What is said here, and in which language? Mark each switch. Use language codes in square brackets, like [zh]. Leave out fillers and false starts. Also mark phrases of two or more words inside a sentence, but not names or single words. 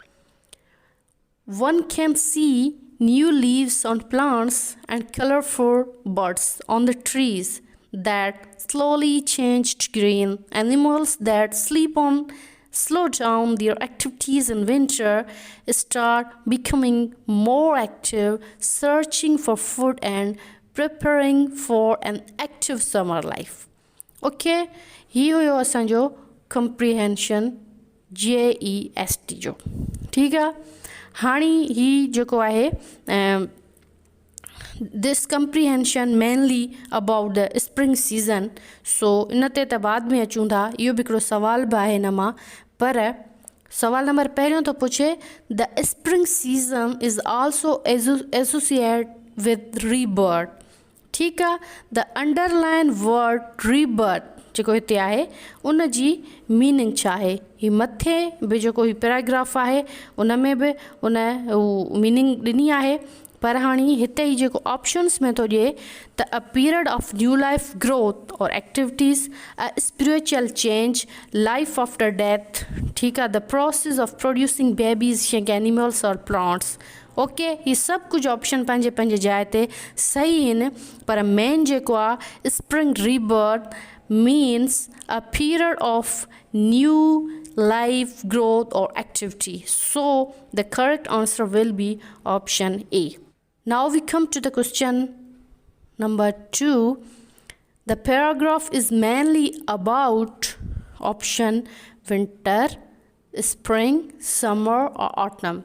[en] One can see new leaves on plants and colorful birds on the trees that slowly change to green. Animals that slow down their activities in winter start becoming more active, searching for food and preparing for an active summer life. [sd] Okay, ही हुयो असांजो comprehension JEST जो। ठीकु आहे, हाणे ही जेको आहे [en] this comprehension mainly about the spring season. [sd] So इन ते त बाद में अचूं था। इहो बि हिकिड़ो सवाल बि आहे हिन मां, पर सवाल नंबर पहिरियों थो पुछे [en] the spring season is also associated with rebirth. [sd] ठीकु आहे, [en] the underline word rebirth [sd] जेको हिते आहे उन जी मीनिंग छा आहे। ही मथे बि जेको ही पैराग्राफ आहे उन में बि उन मीनिंग ॾिनी आहे, पर हाणे हिते ई जेको ऑप्शन्स में थो ॾिए त [en] a period of new life growth or activities, a spiritual change, life after death. [sd] ठीकु आहे, [en] the process of producing babies young animals or plants. [sd] ओके, ही सभु कुझु ऑप्शन पंहिंजे पंहिंजे जाइ ते सही आहिनि, पर मेन जेको आहे [en] spring rebirth means a period of new life growth or activity. So the correct answer will be option A. Now we come to the question number 2. The paragraph is mainly about option winter, spring, summer or autumn.